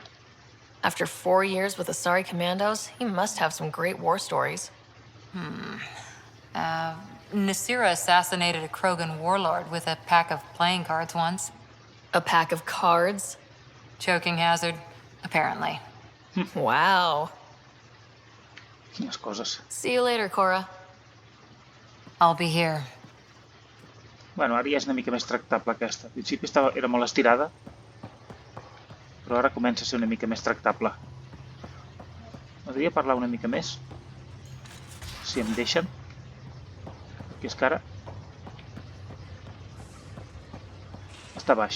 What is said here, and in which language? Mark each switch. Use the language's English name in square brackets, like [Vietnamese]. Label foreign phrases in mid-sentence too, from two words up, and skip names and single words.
[English] After 4 years with Asari commandos, he must have some great war stories. Nasira assassinated a Krogan warlord with a pack of playing cards once. A pack of cards? Choking hazard, apparently. Wow. [Catalan] Quines coses. [English] See you later, Cora. I'll be here. [Catalan] Bueno, ara ja és una mica més tractable aquesta. Al principi era molt estirada, però ara comença a ser una mica més tractable. M'agradaria parlar una mica més, si em deixen. Que és que ara està baix.